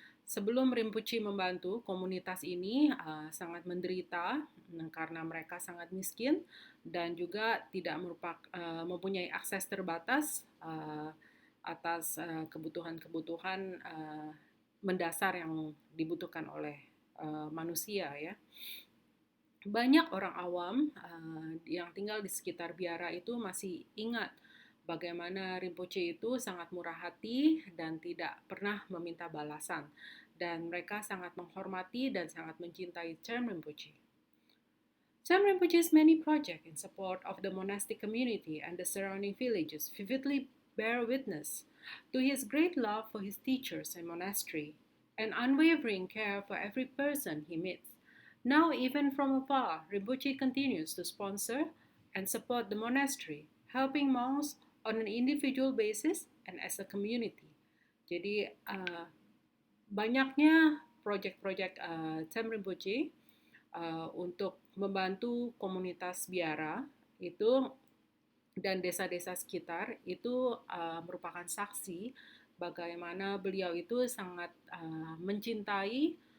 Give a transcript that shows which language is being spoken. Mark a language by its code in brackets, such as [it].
[id] Sebelum Rinpoche membantu, komunitas ini sangat menderita karena mereka sangat miskin dan juga tidak mempunyai akses terbatas atas kebutuhan-kebutuhan mendasar yang dibutuhkan oleh manusia ya. Banyak orang awam yang tinggal di sekitar biara itu masih ingat bagaimana Rinpoche itu sangat murah hati dan tidak pernah meminta balasan. Dan mereka sangat menghormati dan sangat mencintai Tserm Rinpoche. [en] Tserm Rinpoche's many projects in support of the monastic community and the surrounding villages vividly bear witness to his great love for his teachers and monastery, and unwavering care for every person he meets. Now, even from afar, Rinpoche continues to sponsor and support the monastery, helping monks on an individual basis and as a community. [id] Jadi, banyaknya proyek-proyek Tserm Rinpoche untuk membantu komunitas biara itu dan desa-desa sekitar itu merupakan saksi bagaimana beliau itu sangat mencintai